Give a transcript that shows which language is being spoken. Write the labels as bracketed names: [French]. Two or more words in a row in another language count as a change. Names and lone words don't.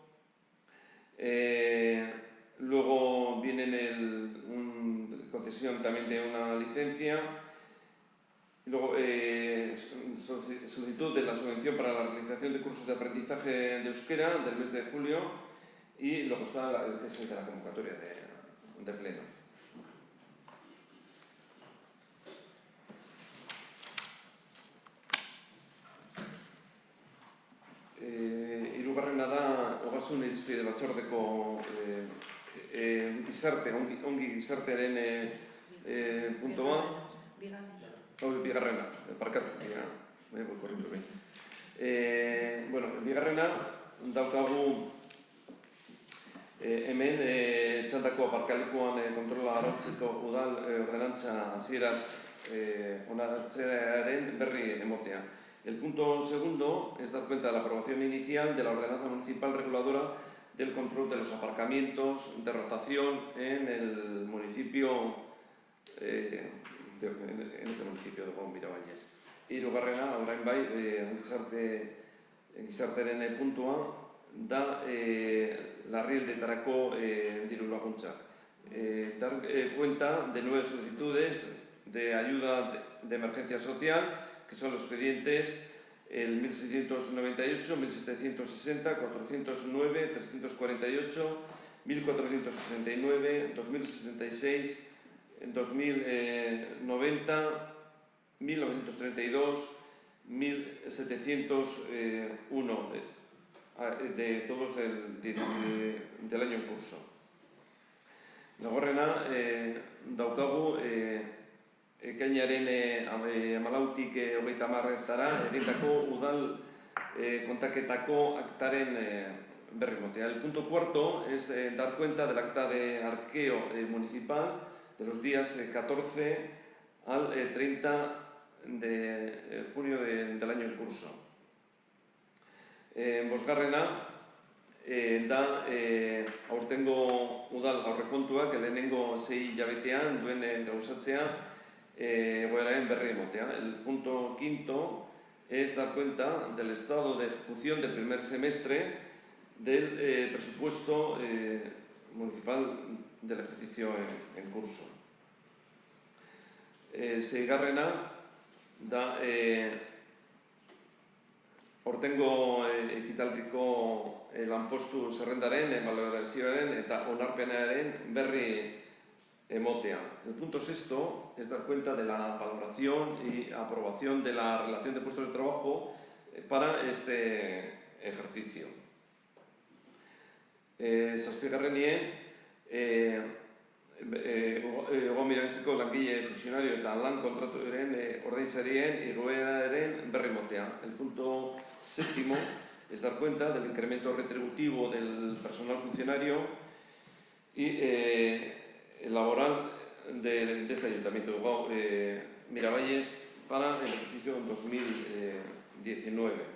[Spanish] luego viene concesión también de una licencia, luego solicitud de la subvención para la realización de cursos de aprendizaje de euskera del mes de julio y luego está el que es de la convocatoria de pleno. [Basque] Hirugarrena da ogasun irizpide batzordeko ongi gizartearen puntua. Bigarrena, parkatu, bigarrena daukagu hemen txandako aparkalekuan kontrola arautzeko udal ordenantza hasieraz onartzearen berri emotea. [Spanish] El punto segundo es dar cuenta de la aprobación inicial de la ordenanza municipal reguladora del control de los aparcamientos de rotación en el municipio, en este municipio de Miravalles. [Basque] Hirugarrena, orain bai, gizartearen puntua da larrialdetarako diru laguntzak. [Spanish] Dar cuenta de 9 solicitudes de ayuda de emergencia social, que son los expedientes el 1698, 1760, 409, 348, 1469, 2066, 2090, 1932, 1701, de todos del año en curso. [Basque] Laugarrena, daukagu ekainaren 14tik 30 egindako udal kontaketako aktaren berri emotea. [Spanish] El punto cuarto es dar cuenta del acta de arqueo municipal de los días 14 al 30 de junio del año en curso. [Basque] Bosgarrena da aurtengo udal aurrekontuak lehenengo 6 hilabetean duen gauzatzea egoeraren berri emotea. [Spanish] El punto quinto es dar cuenta del estado de ejecución del primer semestre del presupuesto municipal del ejercicio en curso. [Basque] Seigarrena da aurtengo ekitaldiko lanpostu zerrendaren, balorazioaren eta onarpenaren berri emotea. [Spanish] El punto sexto es dar cuenta de la valoración y aprobación de la relación de puestos de trabajo para este ejercicio. [Basque] Zazpigarrenien, Ego Mirabiziko langile funtzionario eta lan kontratuaren ordainsarien igoeraren berri emotea. [Spanish] El punto séptimo es dar cuenta del incremento retributivo del personal funcionario y laboral de este ayuntamiento de Miravalles para el ejercicio 2019.